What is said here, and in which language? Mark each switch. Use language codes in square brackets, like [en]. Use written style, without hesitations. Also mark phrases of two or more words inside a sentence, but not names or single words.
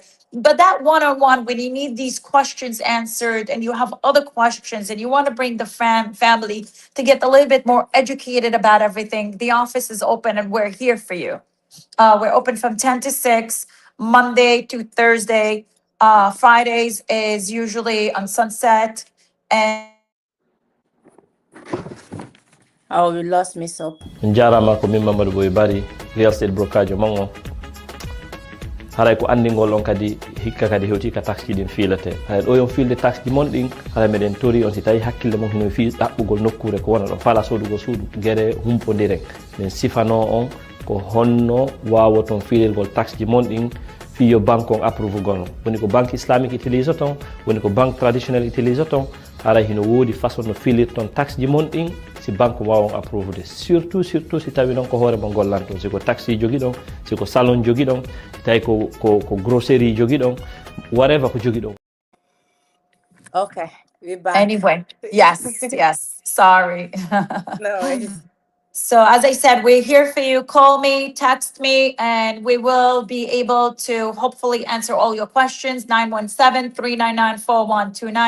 [en] But that one-on-one, when you need these questions answered and you have other questions and you want to bring the family to get a little bit more educated about everything, the office is open and we're here for you. We're open from 10 to 6, Monday to Thursday. Fridays is usually on Sunset. And Oh, we lost Miss Hope. [ff] jarama ko min mamadou boy bari [en] real estate brokerage [ff] mango haray ko andigol on kadi hikka kadi hewti ka taxe ɗin fiilete hay ɗo yon fiilde taxe ji mon ɗin haray meɗen tori on si tawi hakkille mon hino fi ɗaɓɓugol nokkure ko wona ɗon fala sodugo suudu guere humpodiren min sifano on ko honno wawaton fiilirgol taxe ji mon ɗin fiyo banque on approuve gono woni ko [fr] banque islamique utilise [ff] ton woni ko [fr] banque traditionnel utilise [ff] ton haray hino woodi façon no filirton taxe ji mon ɗin si banque wawon [fr] approuve de surtout [ff] si tawi non ko hoore mo gollanton siko taxi jogi ɗon siko salon jogi ɗon tawi ko grosserie jogi ɗon whatever ko jogi ɗon. [en] Okay, we're back. anyway, yes, sorry. No worries. So as I said, we're here for you. Call me, text me, and we will be able to hopefully answer all your questions. 917-399-4129.